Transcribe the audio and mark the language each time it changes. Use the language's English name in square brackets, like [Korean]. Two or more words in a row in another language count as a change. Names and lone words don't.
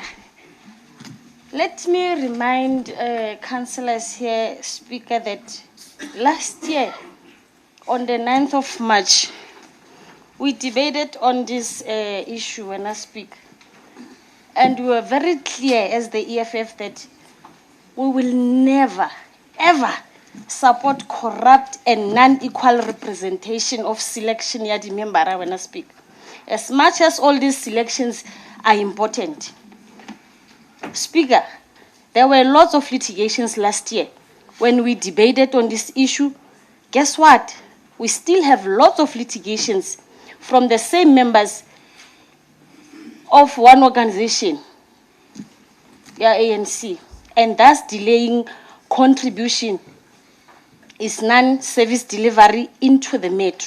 [English] Let me remind councillors here, Speaker, that last year, on the 9th of March, we debated on this issue when I speak. And we were very clear as the EFF that we will never, ever support corrupt and non-equal representation of selection [Southern Sotho] ya di membara [English] when I speak. As much as all these selections are important. Speaker, there were lots of litigations last year when we debated on this issue. Guess what? We still have lots of litigations from the same members of one organization, ANC, and thus delaying contribution is non-service delivery into the metro.